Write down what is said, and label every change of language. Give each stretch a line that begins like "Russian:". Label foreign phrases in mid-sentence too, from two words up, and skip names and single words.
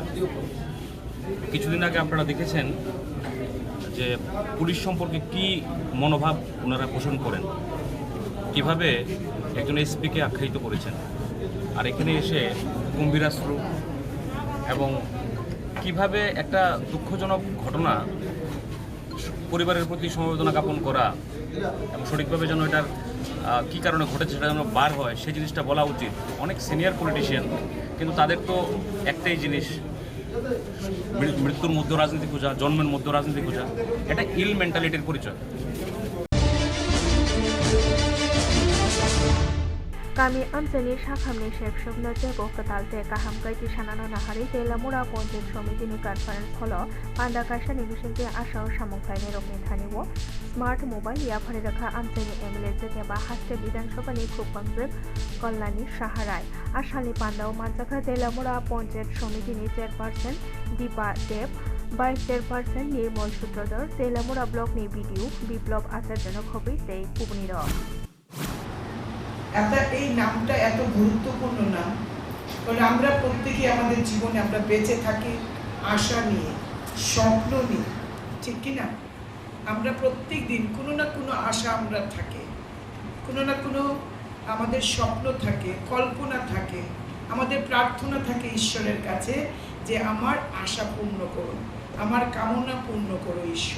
Bangla: কিছুদিন আগে আপনারা দেখেছেন যে পুলিশ সম্পর্কে কি মনোভাব ওনারা পোষণ করেন কিভাবে একজন এসপিকে আখ্যায়িত করেছেন আর এখানে এসে গম্ভীরাশ্রু এবং কিভাবে একটা দুঃখজনক ঘটনা পরিবারের প্রতি সমবেদনা জ্ঞাপন করা এবং সঠিকভাবে যেন এটার কী কারণে ঘটেছে সেটা যেন বার হয় সেই জিনিসটা বলা উচিত। অনেক সিনিয়র পলিটিশিয়ান কিন্তু তাদের তো একটাই জিনিস মৃত্যুর মধ্যে রাজনীতি খোঁজা জন্মের মধ্যে রাজনীতি খোঁজা এটা
English: ill mentality
Bangla: পরিচয়।
Kok Borok: गामि आमचानि साखामनि सेबसबनो जेबो कतालते गाहाम गायति सानानो नाहारि तेलामुरा पन्चायत समितिनि
English: conference hall
Kok Borok: पान्डा काइसानि बिसंति आसाव सामुंखायनि रकनि थानिबो
English: smart mobile
Kok Borok: याफारि रखा आमचानि एमएलए जेनेबा हास्ते विधानसभानि खुपांजोक कल्याणी साहाराय आसानि पान्डाव मानजाखा तेलामुरा पन्चायत समितिनि चेयरपारसन दीपा देव
English: vice chairperson
Kok Borok: निर्मल सूत्रधर तेलामुरा ब्लकनि बिडिओ বিপ্লব আচার্যনো খবি সেই কুবনির
Bangla: এই নামটা এত গুরুত্বপূর্ণ নাম কারণ আমরা প্রত্যেকেই আমাদের জীবনে আমরা বেঁচে থাকি আশা নিয়ে স্বপ্ন নিয়ে ঠিক কি না আমরা প্রত্যেক দিন কোনো না কোনো আশা আমরা থাকে কোনো না কোনো আমাদের স্বপ্ন থাকে কল্পনা থাকে আমাদের প্রার্থনা থাকে ঈশ্বরের কাছে যে আমার আশা পূর্ণ করুন আমার কামনা পূর্ণ করো ঈশ্বর।